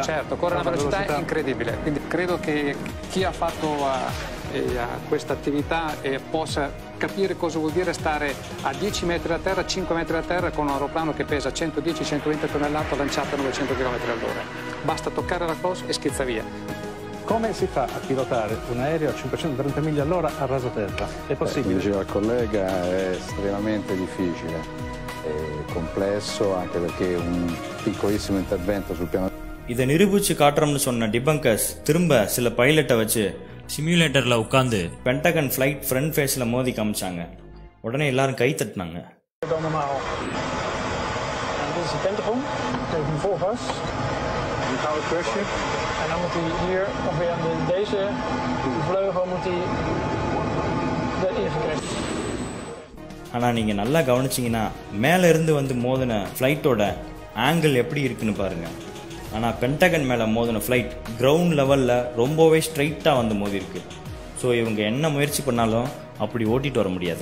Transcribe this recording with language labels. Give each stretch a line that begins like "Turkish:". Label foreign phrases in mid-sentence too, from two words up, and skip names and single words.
Italian: Certo, corre a una velocità incredibile. Quindi credo che chi ha fatto questa attività possa capire cosa vuol dire stare a 10 metri da terra, 5 metri da terra con un aeroplano che pesa 110-120 tonnellate lanciato a 900 km all'ora. Basta toccare la cosa e schizza via. Come si fa a pilotare un aereo a 530 miglia all'ora a raso terra? È possibile? Come diceva il collega, è estremamente difficile. Complesso anche perché un piccolissimo intervento sul piano.
Tamil: இதை நிரூபிச்சு காட்டுறோம்னு சொன்ன டிபங்கர்ஸ் திரும்ப சில பைலட்டை வச்சு சிமுலேட்டரில் உட்காந்து பென்டகன்
English: flight front face
Tamil: மோதி காமிச்சாங்க. உடனே எல்லாரும் கை தட்டினாங்க.
Dutch: En dan moet hij hier ongeveer aan deze vleugel moet hij erin geknipt.
Tamil: ஆனால் நீங்கள் நல்லா கவனிச்சிங்கன்னா மேலே இருந்து வந்து மோதின ஃப்ளைட்டோட ஆங்கிள் எப்படி இருக்குன்னு பாருங்கள். ஆனால் பென்டகன் மேலே மோதின ஃப்ளைட்
English: ground level
Tamil: ரொம்பவே ஸ்ட்ரைட்டாக வந்து மோதிருக்கு. ஸோ இவங்க என்ன முயற்சி பண்ணாலும் அப்படி ஓட்டிட்டு வர முடியாது.